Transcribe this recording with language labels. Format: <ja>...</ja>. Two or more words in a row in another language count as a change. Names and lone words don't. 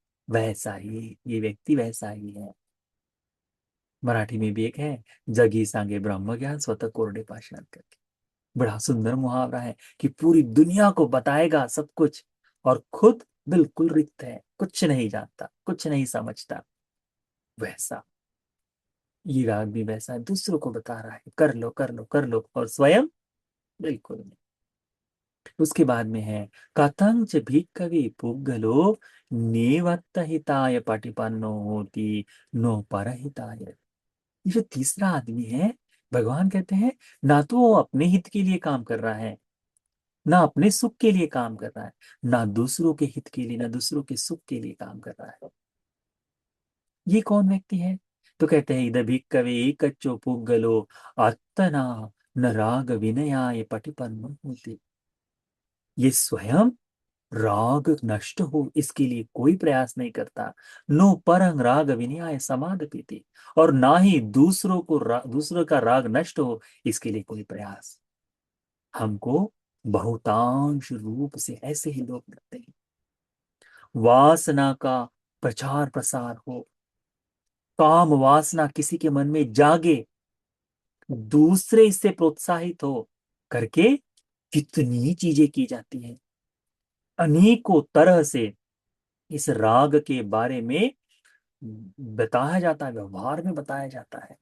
<hi>वैसा ही ये व्यक्ति वैसा ही है। मराठी में भी एक है,</hi> <mr>जगी सांगे ब्रह्म ज्ञान स्वतः कोरडे पाषाण</mr> <hi>करके, बड़ा सुंदर मुहावरा है कि पूरी दुनिया को बताएगा सब कुछ और खुद बिल्कुल रिक्त है, कुछ नहीं जानता, कुछ नहीं समझता। वैसा ये राग भी वैसा है, दूसरों को बता रहा है कर लो कर लो कर लो, और स्वयं बिल्कुल नहीं। उसके बाद में है,</hi> <pi>कथंच भिक्खवे पुग्गलो नेवत्त हिताय पटिपन्नो होती नो परहिताय।</pi> <hi>ये जो तीसरा आदमी है, भगवान कहते हैं, ना तो वो अपने हित के लिए काम कर रहा है, ना अपने सुख के लिए काम कर रहा है, ना दूसरों के हित के लिए, ना दूसरों के सुख के लिए काम कर रहा है। ये कौन व्यक्ति है? तो कहते हैं,</hi> <pi>इद भिक्खवे एकच्चो पुग्गलो अत्तना न राग विनयाय पटिपन्नो होती।</pi> <hi>ये स्वयं राग नष्ट हो इसके लिए कोई प्रयास नहीं करता,</hi> <pi>नो परंग राग विनयाय समादपीति,</pi> <hi>और ना ही दूसरों को दूसरों का राग नष्ट हो इसके लिए कोई प्रयास। हमको बहुतांश रूप से ऐसे ही लोग मिलते हैं, वासना का प्रचार प्रसार हो, काम वासना किसी के मन में जागे, दूसरे इससे प्रोत्साहित हो करके कितनी चीजें की जाती हैं, अनेकों तरह से इस राग के बारे में बताया जाता है, व्यवहार में बताया जाता है।</hi>